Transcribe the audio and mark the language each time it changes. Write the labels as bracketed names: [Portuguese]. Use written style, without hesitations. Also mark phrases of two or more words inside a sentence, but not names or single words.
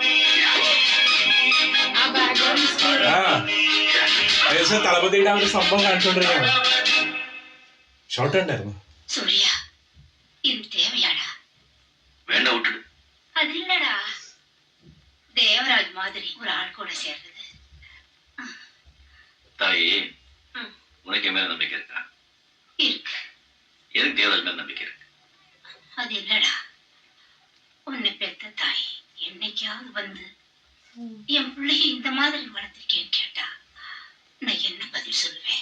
[Malayalam] ഏകദേശം തളപതിയുടെ ആ ഒരു സംഭവം കാണിച്ചുകൊണ്ടിരിക്കുകയാണ്. ഷോർട്ട് ഉണ്ടായിരുന്നു. സൂര്യ, ഇത് தேவையாடா? വേണ്ട, വിട്ടിട്. അതില്ലടാ, ദേവരാജ് മാതിരി ഒരാൾ കൂടെ ചേർന്നത്. [Tamil] தாயி, உனக்கு மேல நம்பிக்கை இருக்கா? இருக்கு. எதுக்கு தேவராஜ் மேல நம்பிக்கை இருக்கு? அது இல்லடா, உன்னை பெத்த தாய் என்னைக்காவது வந்து என் பிள்ளைய இந்த மாதிரி வளர்த்திருக்கேன்னு கேட்டா நான் என்ன பதில் சொல்லுவேன்?